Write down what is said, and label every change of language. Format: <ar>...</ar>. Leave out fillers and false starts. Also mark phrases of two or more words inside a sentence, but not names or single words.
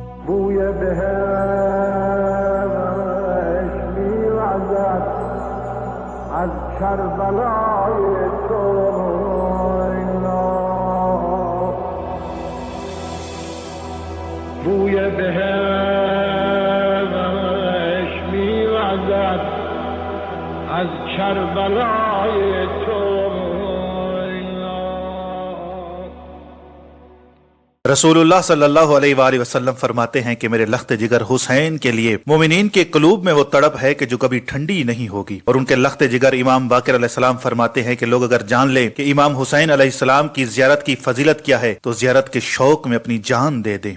<fa>بوی بهش میوزد از کربلای تو بوی بهش میوزد از کربلای تو.</fa> <ur>رسول اللہ</ur> <ar>صلی اللہ علیہ وآلہ وسلم</ar> <ur>فرماتے ہیں کہ میرے لخت جگر حسین کے لیے مومنین کے قلوب میں وہ تڑپ ہے کہ جو کبھی ٹھنڈی نہیں ہوگی. اور ان کے لخت جگر امام باقر</ur> <ar>علیہ السلام</ar> <ur>فرماتے ہیں کہ لوگ اگر جان لیں کہ امام حسین</ur> <ar>علیہ السلام</ar> <ur>کی زیارت کی فضیلت کیا ہے تو زیارت کے شوق میں اپنی جان دے دیں.</ur>